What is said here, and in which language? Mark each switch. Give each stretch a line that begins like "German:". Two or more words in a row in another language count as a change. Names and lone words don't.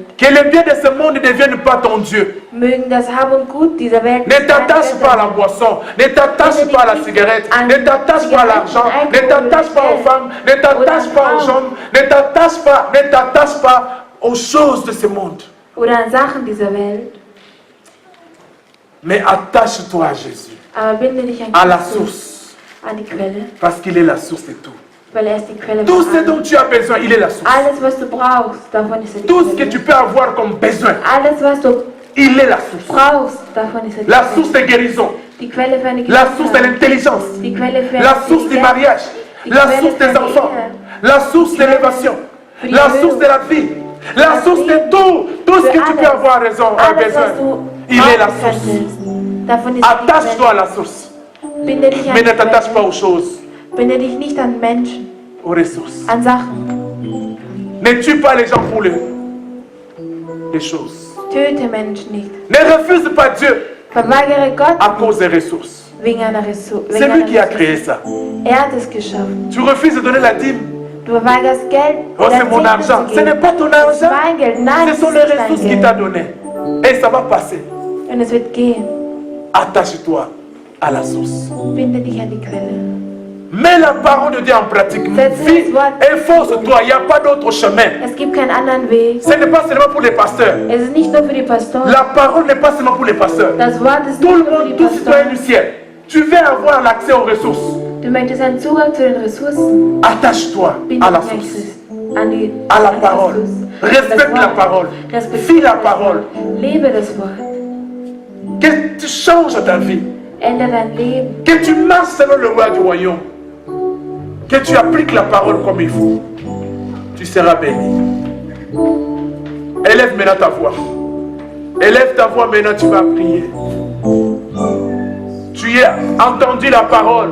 French: Que les biens de ce monde ne deviennent pas ton Dieu.
German: Mögen das Hab und Gut dieser Welt
French: Ne t'attache pas à la boisson, ne t'attache pas à la cigarette, ne t'attache pas à l'argent, ne t'attache pas aux femmes, ne t'attache pas aux hommes, ne t'attache pas aux choses de ce monde.
German: oder an Sachen dieser Welt.
French: Mais attache-toi à Jésus,
German: Aber binde dich an
French: à la
German: Christus,
French: source,
German: an die Quelle,
French: parce qu'il est la source de tout.
German: weil er ist die Quelle
French: Tout
German: von
French: ce
German: allem.
French: dont tu as besoin, il est la source.
German: Alles, was du brauchst, davon ist er die
French: Tout ce que
German: Quelle.
French: tu peux avoir comme besoin,
German: Alles, was du
French: il est la source.
German: brauchst, davon ist er die
French: La
German: Quelle.
French: source de guérison,
German: Die Quelle für eine
French: la source de
German: Gesundheit,
French: l'intelligence,
German: die Quelle für
French: la source du
German: Intelligenz,
French: mariage, la source des enfants, la source de l'élévation, la source de la vie, la source de tout. Tout ce que tu peux avoir raison,
German: alles,
French: besoin.
German: was du
French: Il est la
German: brauchen
French: source.
German: könntest, davon ist er die
French: Attache-toi à
German: Quelle.
French: la source,
German: Binde dich an
French: mais
German: die
French: ne t'attache pas
German: Quelle.
French: aux choses,
German: Binde dich nicht an Menschen,
French: aux ressources.
German: an Sachen.
French: Ne tue pas les gens pour les choses.
German: Töte Menschen nicht.
French: Ne refuse pas Dieu
German: Verweigere Gott
French: à cause des ressources.
German: wegen einer Ressource.
French: C'est lui qui a créé ça.
German: Er hat es geschaffen.
French: Tu refuses de donner la dîme.
German: Du verweigerst Geld.
French: Oh, c'est mon argent. Ce n'est pas ton
German: Das ist
French: argent.
German: mein Geld. Nein,
French: Ce sont
German: es
French: les
German: ist nicht
French: ressources
German: dein
French: qu'il t'a
German: Geld.
French: données. Et ça va passer.
German: Und es wird gehen.
French: Attache-toi à la source.
German: Binde dich an die Quelle.
French: Mets la parole de Dieu en pratique. Vis, efforce-toi. Il n'y a pas d'autre chemin.
German: Es gibt keinen anderen Weg.
French: Ce n'est pas seulement pour les pasteurs.
German: Es ist nicht nur für die Pastoren.
French: La parole n'est pas seulement pour les pasteurs.
German: Das Wort ist
French: Tout
German: nicht
French: le
German: nur für die
French: monde, tout citoyen
German: Pastoren.
French: du ciel. Tu veux avoir l'accès aux ressources.
German: Du möchtest einen Zugang zu den Ressourcen.
French: Attache-toi
German: Binde
French: à la
German: dich an
French: source.
German: Christus. An die
French: À la
German: an
French: parole.
German: Christus.
French: Respecte
German: Das
French: la
German: Wort.
French: parole.
German: Respektiere
French: Vis la
German: das
French: parole.
German: Wort. Lebe das Wort.
French: Que tu changes ta vie.
German: Ändere dein Leben.
French: Que tu marches selon le roi du royaume. Que tu appliques la parole comme il faut. Tu seras béni. Élève maintenant ta voix. Élève ta voix maintenant, tu vas prier. Tu as entendu la parole.